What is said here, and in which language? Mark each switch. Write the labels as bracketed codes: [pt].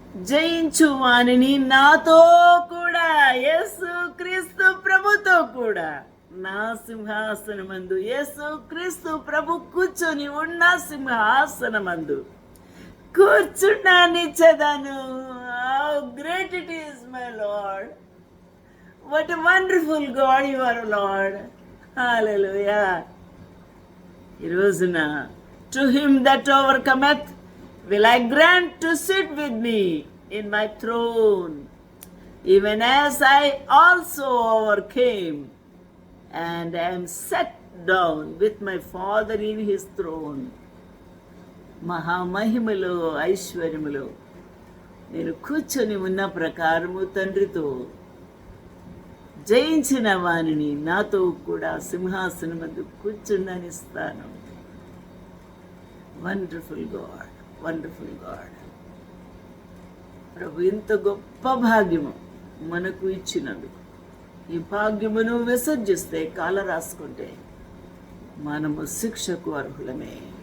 [te] జయించు వానిని నాతో కూడా, యేసుక్రీస్తు ప్రభుతో కూడా నా సింహాసనమందు, యేసుక్రీస్తు ప్రభు కూర్చొని ఉన్న సింహాసనమందు కూర్చుండానిచ్చేదాను. [en] How great it is my Lord! What a wonderful God you are, Lord. హల్లెలూయా. [te] ఈ రోజున [en] To him that overcometh will I grant to sit with me in my throne, even as I also overcame and am set down with my Father in his throne. [te] మహామహిమలో ఐశ్వర్యములో నేను కూర్చొని ఉన్న ప్రకారము తండ్రితో జయించిన వానిని నాతో కూడా సింహాసనమందు కూర్చుండనిస్తాను. [en] Wonderful God, wonderful God. [te] ప్రభు ఇంత గొప్ప భాగ్యము మనకు ఇచ్చినందుకు, ఈ భాగ్యమును విసర్జిస్తే కాల రాసుకుంటే మనము శిక్షకు అర్హులమే.